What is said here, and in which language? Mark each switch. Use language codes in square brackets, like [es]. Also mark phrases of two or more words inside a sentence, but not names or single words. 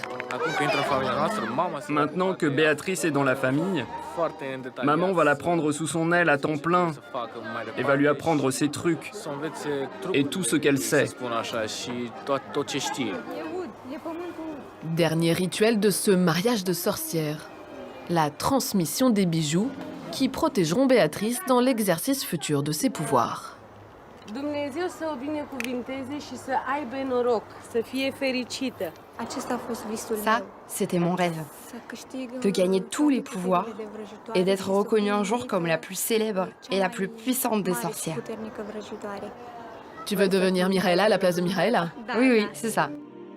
[fr] Maintenant que Béatrice est dans la famille, maman va la prendre sous son aile à temps plein et va lui apprendre ses trucs et tout ce qu'elle sait. Dernier rituel de ce mariage de sorcières, la transmission des bijoux qui protégeront Béatrice dans l'exercice futur de ses pouvoirs. [ro] Dumnezeu să o binecuvinteze și să aibă noroc, să fie fericită. [fr] Ça, c'était mon rêve. De gagner tous les pouvoirs et d'être reconnue un jour comme la plus célèbre et la plus puissante des sorcières. Tu veux devenir Mihaela à la place de Mihaela ? Oui, c'est ça.